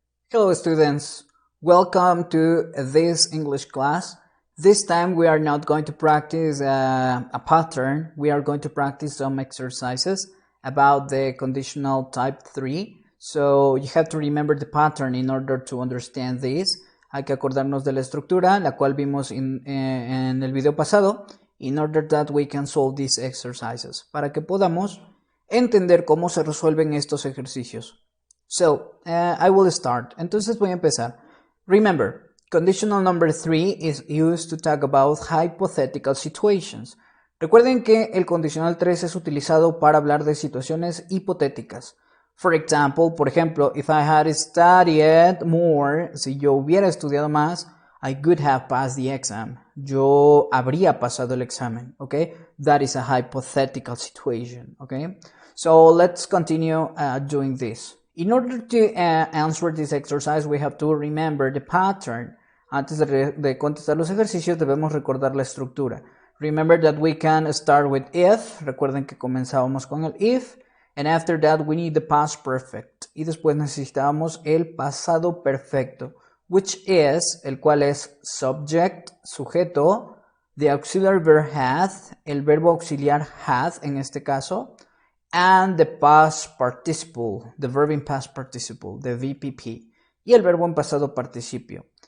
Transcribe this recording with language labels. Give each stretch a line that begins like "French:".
English: Hello students, welcome to this English class. This time we are not going to practice a pattern, we are going to practice some exercises about the conditional type 3. So you have to remember the pattern in order to understand this.
Spanish: Hay que acordarnos de la estructura, la cual vimos en el video pasado,
English: in order that we can solve these exercises,
Spanish: para que podamos entender cómo se resuelven estos ejercicios.
English: So, I will start.
Spanish: Entonces voy a empezar.
English: Remember, conditional number 3 is used to talk about hypothetical situations.
Spanish: Recuerden que el condicional 3 es utilizado para hablar de situaciones hipotéticas.
English: For example,
Spanish: por ejemplo,
English: if I had studied more,
Spanish: si yo hubiera estudiado más,
English: I could have passed the exam.
Spanish: Yo habría pasado el examen, okay?
English: That is a hypothetical situation, okay? So, let's continue doing this. In order to answer this exercise, we have to remember the pattern.
Spanish: Antes de contestar los ejercicios, debemos recordar la estructura.
English: Remember that we can start with if.
Spanish: Recuerden que comenzábamos con el if.
English: And after that, we need the past perfect.
Spanish: Y después necesitábamos el pasado perfecto,
English: which is,
Spanish: el cual es subject, sujeto,
English: the auxiliary verb had,
Spanish: el verbo auxiliar had en este caso,
English: and the past participle, the verb in past participle, the VPP,
Spanish: y el verbo en pasado participio.